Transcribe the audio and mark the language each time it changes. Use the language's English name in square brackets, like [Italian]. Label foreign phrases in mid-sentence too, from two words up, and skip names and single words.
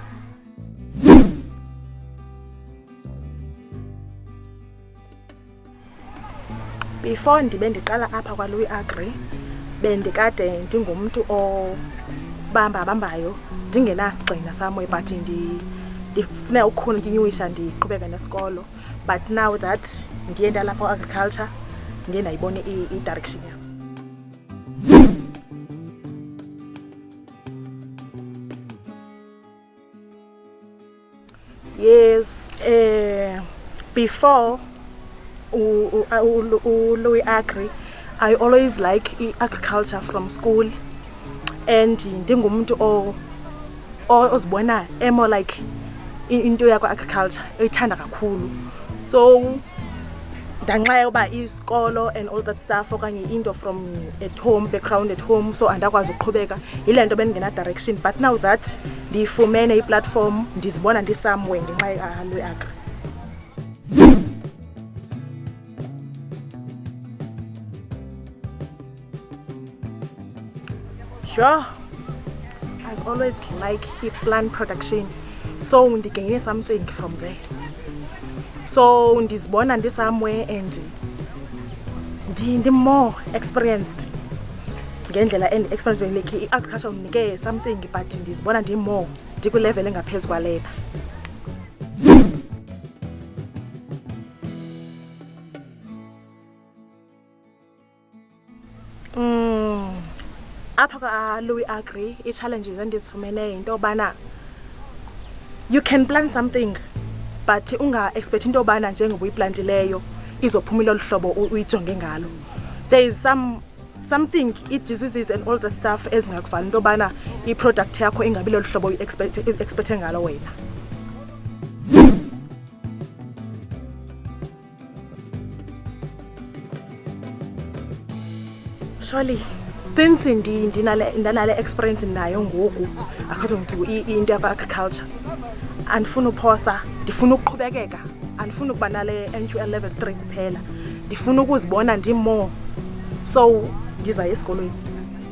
[Xhosa] Before ndibe ndiqala apha kwaLouis Agri, bendikade ndingumntu obambayo, ndingenasigxina [English] somewhere, but [Xhosa] ndifuna ukukhontyuwisha ndiqhubeke nesikolo. [English] But now that [Xhosa] ndiye ndalapha kwa-agriculture, ndiye ndayibona i-direction yam. [English] Yes, before Louis Agri, I always like agriculture from school, and [Xhosa] ndingumntu ozibona [English] more like [Xhosa] into yakwa agriculture eyithanda kakhulu. So ndanxa yoba isikolo [English] and all that stuff [Xhosa] okanye into [English] from at home, background at home, [Xhosa] so andakwazi uqhubeka, yile nto bendingena direction. [English] But now that [Xhosa] ndifumene i-platform, ndizibona ndi-somewhere ngenxa yaLouis Agri. [English] Sure, I've always liked plant production, so ndigaine something from there. [Xhosa] So ndizibona ndi-somewhere and ndi-more experienced ngendlela experienced like i-agriculture undinike [English] something, but [Xhosa] ndizibona ndi-more ndikwi-level engaphezu kwalena. Apha kwaLouis Agri, i-challenges endizifumene into yobana [English] you can plant something but [Xhosa] unga-expect into yobana njengoba uyiplantileyo izophuma ilolu hlobo uyijonge ngalo. [English] There is something, [Xhosa] i-diseases [English] and all that stuff [Xhosa] ezingakuvali into yobana i-product yakho ingabi lolu hlobo uyi-expecte ngalo wena. Surely, since ndinale experience nayo ngoku according to into yakwa-agriculture, andifuna uphosa, ndifuna ukuqhubekeka, andifuna ukuba nale NQL level 3 kuphela, ndifuna ukuzibona ndi-more, so ndizaya esikolweni.